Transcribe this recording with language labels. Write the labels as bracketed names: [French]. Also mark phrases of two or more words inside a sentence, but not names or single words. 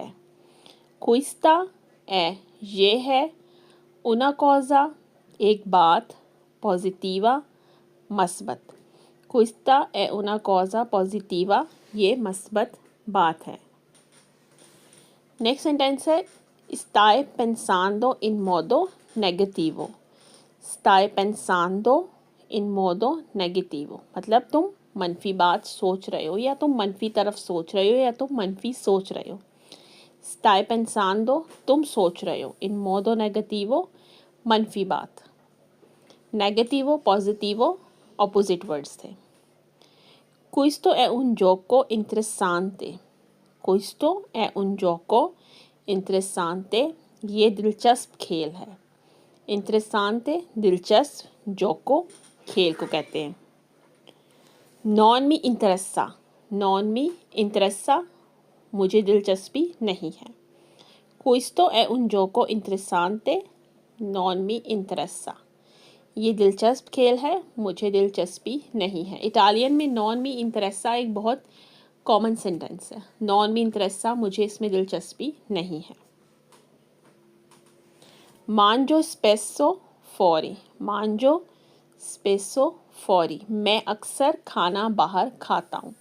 [Italian] questa è [Urdu] یہ ہے, [Italian] una cosa [Urdu] ایک بات، پوزیٹیوا مثبت. [Italian] questa è una cosa positiva, [Urdu] یہ مثبت بات ہے. [English] next sentence [Urdu] ہے [Italian] stai pensando in modo negativo, stai pensando in modo negativo [Urdu] مطلب تم منفی بات سوچ رہے ہو، یا تم منفی طرف سوچ رہے ہو، یا تم منفی سوچ رہے ہو. [Italian] stai pensando [Urdu] تم سوچ رہے ہو, [Italian] in modo negativo [Urdu] منفی بات. [Italian] negativo positivo [English] opposite words [Urdu] تھے. [Italian] Questo è un gioco interessante, questo è un gioco interessante, [Urdu] یہ دلچسپ کھیل ہے. interessante دلچسپ, gioco کھیل کو کہتے ہیں. [Italian] non mi interessa, non mi interessa [Urdu] مجھے دلچسپی نہیں ہے. [Italian] questo è un gioco interessante, non mi interessa [Urdu] یہ دلچسپ کھیل ہے، مجھے دلچسپی نہیں ہے. اٹالین میں [Italian] non mi interessa [Urdu] ایک بہت [English] common sentence [Urdu] ہے. [Italian] non mi interessa [Urdu] مجھے اس میں دلچسپی نہیں ہے. [Italian] mangio spesso fuori, mangio spesso fuori [Urdu] میں اکثر کھانا باہر کھاتا ہوں.